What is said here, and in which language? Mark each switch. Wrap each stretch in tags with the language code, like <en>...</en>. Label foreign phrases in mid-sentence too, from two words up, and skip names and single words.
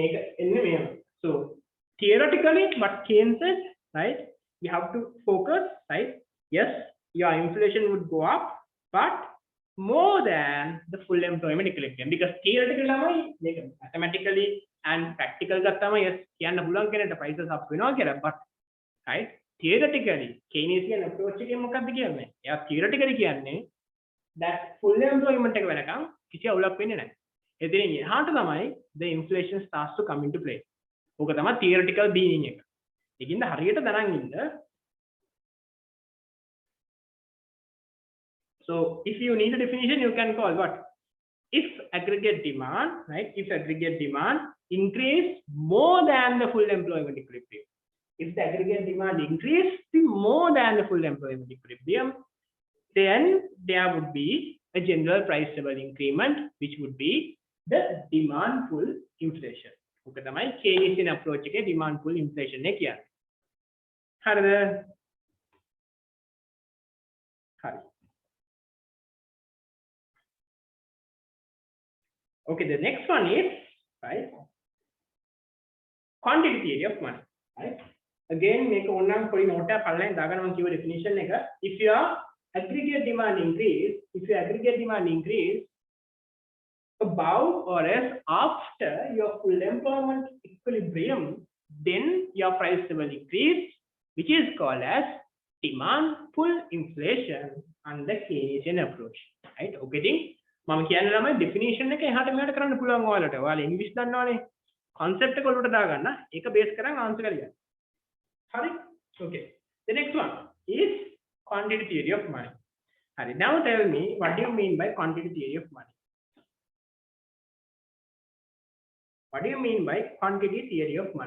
<en>Make it. So theoretically what Keynes said, right, you have to focus, right? Yes, your inflation would go up, but more than the full employment equilibrium, because theoretically mathematically and practical</en> <si>ගත්තම yes කියන්න පුළුවන් කෙනෙක්ට prices up වෙනවා කියලා,</si> <en>but right, theoretically Keynesian approach</en> <si>එකෙන් මොකක්ද කියන්නේ? එයා theoretically කියන්නේ</si> <en>that full employment</en> <si>එක වෙනකම් කිසි අවුලක් වෙන්නේ නැහැ. එතනින් එහාට තමයි</si> <en>the inflation starts to come into play.</en> <si>ඕක තමයි</si> <en>theoretical being</en> <si>එක. ඒකින්ද හරියට දැනන් ඉන්න.</si> <en>So if you need a definition, you can call what? If aggregate demand, right? If aggregate demand increase more than the full employment equilibrium. If the aggregate demand increase more than the full employment equilibrium, then there would be a general price level increment, which would be the demand pull inflation.</en> <si>Okay, තමයි</si> <en>Keynesian approach</en> <si>එකේ</si> <en>demand pull inflation</en> <si>එක කියන්නේ. හරිද? හරි.</si> <en>Okay, the next one is, right, quantity theory of money, right? Again, make one for note</en> <si>පල්ලෙන් දාගන්න මම කිව්ව definition එක.</si> <en>If your aggregate demand increase above or else after your full employment equilibrium, then your price level increase, which is called as demand pull inflation under Keynesian approach, right?</en> <si>Okay, මම කියන්නේ ළමයි definition එක එහාට මෙහාට කරන්න පුළුවන් ඔයාලට. ඔයාලා ඉංග්‍රීසි දන්නවනේ. concept එක ඔලුවට දාගන්න. ඒක බේස් කරන් answer කරගන්න. හරි?</si> <en>Okay. The next one is quantity theory of money.</en> <si>හරි.</si> <en>Now tell me, what do you mean by quantity theory of money? What do you mean by quantity theory of money?</en>